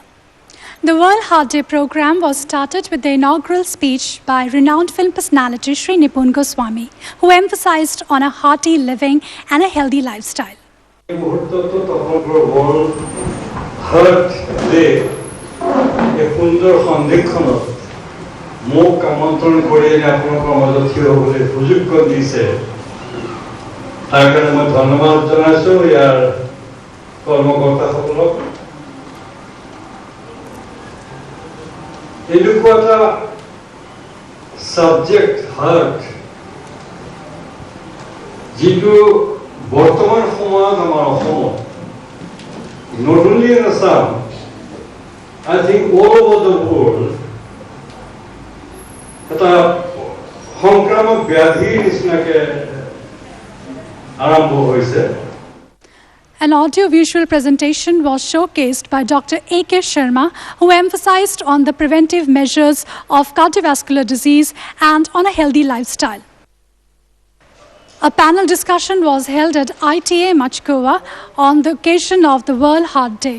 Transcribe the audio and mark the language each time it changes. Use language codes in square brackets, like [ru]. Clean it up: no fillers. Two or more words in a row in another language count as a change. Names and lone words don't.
[en] The World Heart Day program was started with the inaugural speech by renowned film personality Sri Nipun Goswami, who emphasized on a hearty living and a healthy lifestyle. Heart Day, a [as] সুন্দর সন্ধিক্ষণত মোক আমন্ত্রণ করে আপোনালোকৰ মাজত থিয় হ'বলৈ সুযোগ দিছে তাৰ কাৰণে মই ধন্যবাদ জনাইছো ইয়াৰ কৰ্মকৰ্তাসকলক এনেকুৱা এটা [en] subject heart [as] যিটো বৰ্তমান সময়ত আমাৰ অসমত [en] not only in Assam, I think all over the world, [as] এটা সংক্ৰামক ব্যাধি নিচিনাকে আৰম্ভ হৈছে. [en] An audio-visual presentation was showcased by Dr. A.K. Sharma, who emphasized on the preventive measures of cardiovascular disease and on a healthy lifestyle. A panel discussion was held at ITA Machkova on the occasion of the World Heart Day.